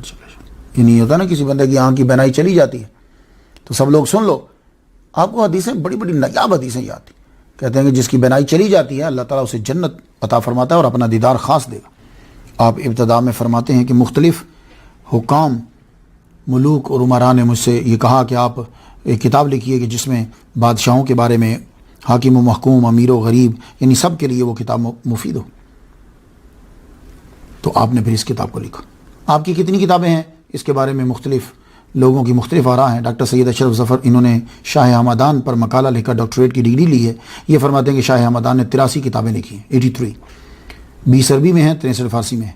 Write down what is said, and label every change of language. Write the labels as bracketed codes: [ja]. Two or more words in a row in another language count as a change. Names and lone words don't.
[ur] یہ نہیں ہوتا نا کسی بندے کی آنکھ کی بینائی چلی جاتی ہے تو سب لوگ سن لو، آپ کو حدیثیں بڑی بڑی نایاب حدیثیں یاد تھی. کہتے ہیں کہ جس کی بینائی چلی جاتی ہے اللہ تعالیٰ اسے جنت عطا فرماتا ہے اور اپنا دیدار خاص دے گا. آپ ابتدا میں فرماتے ہیں کہ مختلف حکام، ملوک اور عمراء نے مجھ سے یہ کہا کہ آپ ایک کتاب لکھیے کہ جس میں بادشاہوں کے بارے میں، حاکم و محکوم، امیر و غریب، یعنی سب کے لیے وہ کتاب مفید ہو. تو آپ نے پھر اس کتاب کو لکھا. آپ کی کتنی کتابیں ہیں اس کے بارے میں مختلف لوگوں کی مختلف آراء ہیں. ڈاکٹر سید اشرف ظفر، انہوں نے شاہ ہمدان پر مقالہ لکھا، ڈاکٹریٹ کی ڈگری لی ہے. یہ فرماتے ہیں کہ شاہ ہمدان نے 83 کتابیں لکھی ہیں، 83، 20 عربی میں ہیں، 63 فارسی میں ہیں.